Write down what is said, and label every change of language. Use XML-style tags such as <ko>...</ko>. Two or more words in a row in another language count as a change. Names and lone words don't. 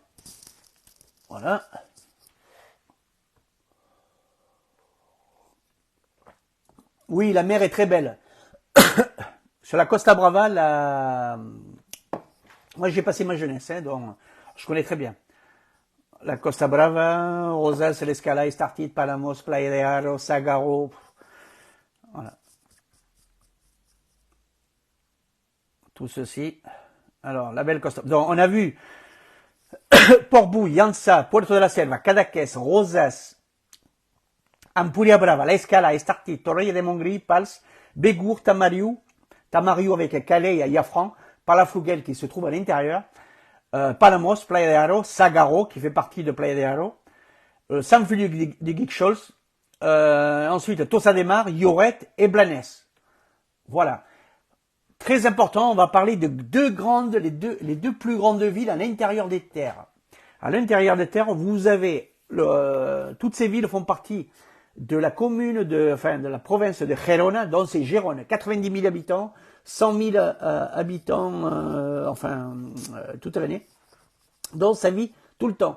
<fr>Voilà. Oui, la mer est très belle. Sur la Costa Brava, moi j'ai passé ma jeunesse, hein, donc je connais très bien. La Costa Brava, Rosas, l'Escala, Estartit, Palamos, Playa de Aro, Sagaro. Voilà. Tout ceci. Alors, la belle Costa. Donc, on a vu Portbou, Llança, Puerto de la Selva, Cadaqués, Rosas, Ampuria Brava, La Escala, Estartit, Torrella de Montgrí, Pals, Bégour, Tamariu avec Calais et Yafran, Palafrugell qui se trouve à l'intérieur, Palamos, Playa de Aro, Sagaro qui fait partie de Playa de Aro, San Feliu de Guixols, ensuite Tossa de Mar, Lloret et Blanes. Voilà. Très important, on va parler de les deux plus grandes villes à l'intérieur des terres. À l'intérieur des terres, vous avez toutes ces villes font partie de la commune de la province de Gerona, dont c'est Gérone, 90 000 habitants, 100 000 habitants, toute l'année, donc ça vit tout le temps.</fr>